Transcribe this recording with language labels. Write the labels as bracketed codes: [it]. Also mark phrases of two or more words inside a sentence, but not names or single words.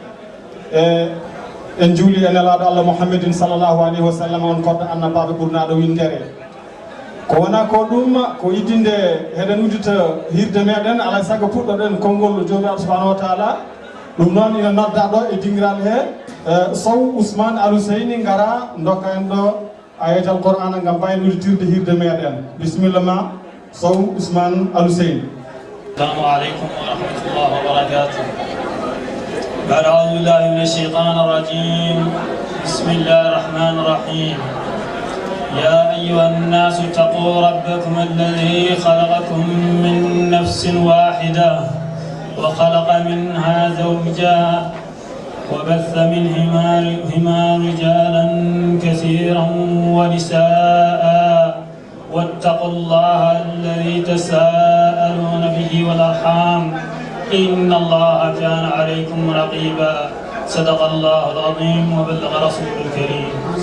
[ff] en juuli e nelaɗo Allah Muhammadin [ar] صلى الله عليه وسلم [ff] on kodɗo annabaɓe ɓurnaɗo windere ko wona ko ɗum ko idinde heɗen uddita hirde meɗen alay saago puɗɗoɗen konngol jomiraɗo [ar] سبحانه وتعالى [ff] ɗum noon ina nodda ɗo e dinguiraɓe he Sow Ousmane Alou Seyni gara dokka en ɗo ayatal Qur'ana ngam baynodirde hirde meɗen bisimilla ma Sow Ousmane Alou Seyni. [ar] السلام عليكم ورحمة الله وبركاته. بعد أعوذ بالله من الشيطان الرجيم. بسم الله الرحمن الرحيم. يا أيها الناس اتقوا ربكم الذي خلقكم من نفس واحدة وخلق منها زوجها وبث منهما رجالا كثيرا ونساء واتقوا الله الذي تساءلون به والأرحام إن الله كان عليكم رقيبا صدق الله العظيم وبلغ رسوله الكريم.